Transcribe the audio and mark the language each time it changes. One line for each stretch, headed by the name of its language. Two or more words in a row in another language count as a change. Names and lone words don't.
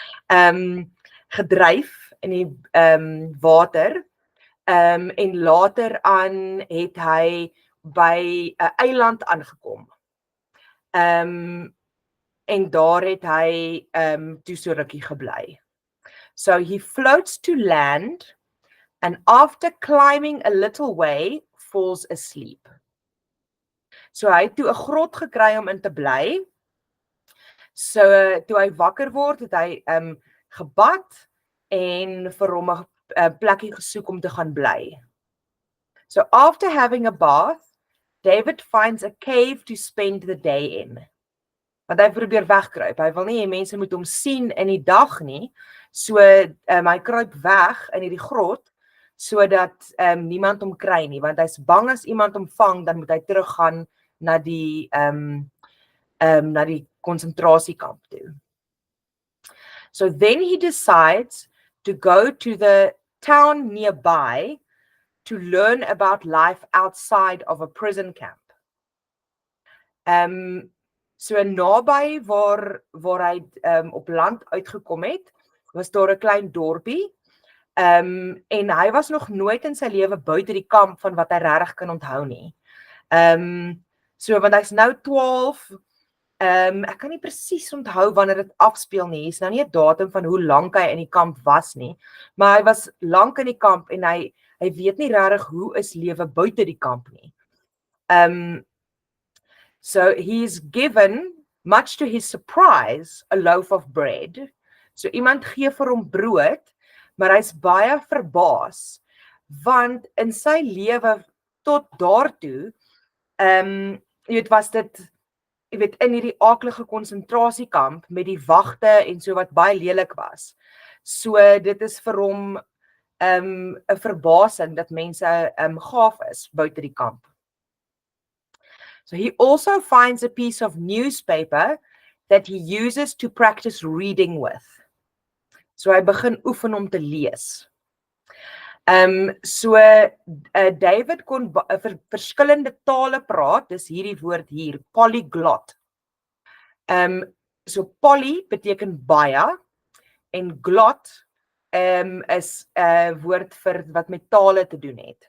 Afrikaans: Gedryf in die water. En later aan het hy by 'n eiland aangekom. En daar het hy toe so rukkie gebly.
English: So he floats to land and after climbing a little way falls asleep.
Afrikaans: So hy het toe 'n grot gekry om in te bly. So toe hy wakker word, het hy gebad en vir hom 'n plekkie gesoek om te gaan bly.
English: So after having a bath, David finds a cave to spend the day in.
Afrikaans: Want hy probeer wegkruip. Hy wil nie hê mense moet hom sien in die dag nie. So hy kruip weg in hierdie grot sodat niemand hom kry nie, want hy's bang as iemand hom vang, dan moet hy teruggaan na die konsentrasiekamp toe.
English: So then he decides to go to the town nearby to learn about life outside of a prison camp.
Afrikaans: So naby waar hy op land uitgekom het, was daar 'n klein dorpie. En hy was nog nooit in sy lewe buite die kamp van wat hy regtig kan onthou nie. So want hy's nou 12. Ek kan nie presies onthou wanneer dit afspeel nie. Hier's nou nie 'n datum van hoe lank hy in die kamp was nie, maar hy was lank in die kamp en hy weet nie regtig hoe is lewe buite die kamp nie.
English: So he's given, much to his surprise, a loaf of bread.
Afrikaans: So iemand gee vir hom brood, maar hy's baie verbaas, want in sy lewe tot daartoe, jy weet, was dit, jy weet, in hierdie aaklige konsentrasiekamp met die wagte en so wat baie lelik was. So dit is vir hom 'n verbasing dat mense gaaf is buite die kamp.
English: So he also finds a piece of newspaper that he uses to practice reading with.
Afrikaans: So hy begin oefen om te lees. So David kon verskillende tale praat, dis hierdie woord hier, polyglot. So poly beteken baie en glot is 'n woord vir wat met tale te doen het.